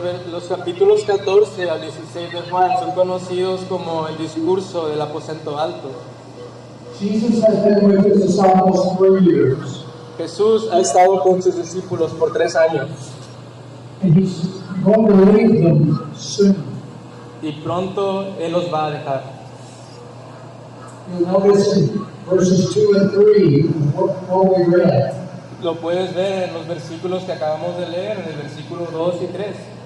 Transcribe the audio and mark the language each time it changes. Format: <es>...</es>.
<es>Los capítulos 14 al 16 de Juan son conocidos como el discurso del aposento alto.</es> <en>Jesus has been with his disciples 3 years.</en> <es>Jesús ha estado con sus discípulos por 3 años.</es> <en>And he's going to leave them soon.</en> <es>Y pronto Él los va a dejar.</es> <en>You'll notice in verses 2 and 3 what we read.</en> <es>Lo puedes ver en los versículos que acabamos de leer, en el versículo 2 y 3.</es>